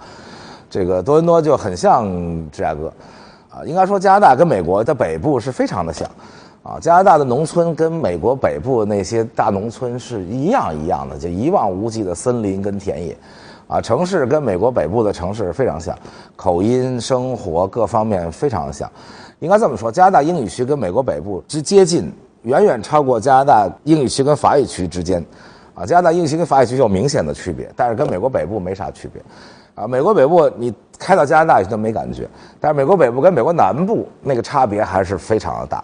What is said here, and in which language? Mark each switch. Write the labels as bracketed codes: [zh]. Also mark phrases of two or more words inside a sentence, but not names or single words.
[zh] 這個多倫多就很像芝加哥應該說加拿大跟美國的北部是非常的像。加拿大的農村跟美國北部那些大農村是一樣一樣的，就一望無際的森林跟田野，城市跟美國北部的城市非常像，口音、生活各方面非常的像。應該這麼說，加拿大英語區跟美國北部之接近，遠遠超過加拿大英語區跟法語區之間。加拿大英語區跟法語區有明顯的區別，但是跟美國北部沒啥區別。美國北部你開到加拿大去都沒感覺，但是美國北部跟美國南部那個差別還是非常的大。